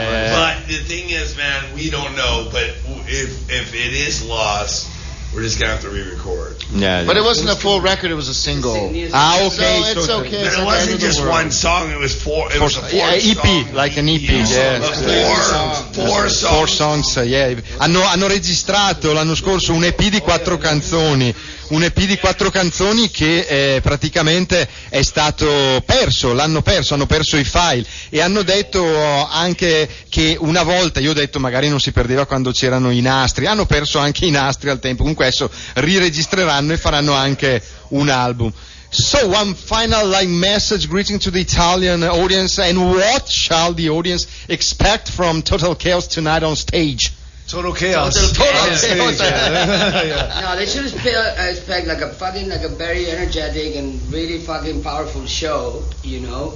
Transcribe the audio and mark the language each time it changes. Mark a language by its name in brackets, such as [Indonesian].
[English] But the thing is, man, we don't know. But if it is lost, we're just gonna have to re-record. Yeah, but it wasn't a full record; it was a single. Okay, so it's okay. But it wasn't just one song; it was four. It was a EP, like an EP. Four songs. Yeah. [Italian] Hanno registrato l'anno scorso un EP di 4 canzoni. Un EP di 4 canzoni che praticamente è stato perso, hanno perso i file e hanno detto anche che una volta, io ho detto magari non si perdeva quando c'erano i nastri, hanno perso anche i nastri al tempo, comunque adesso riregistreranno e faranno anche un album. [English] So one final message, greeting to the Italian audience, and what shall the audience expect from Total Chaos tonight on stage? Total chaos. Yeah. No, they should expect like a very energetic and really fucking powerful show, you know.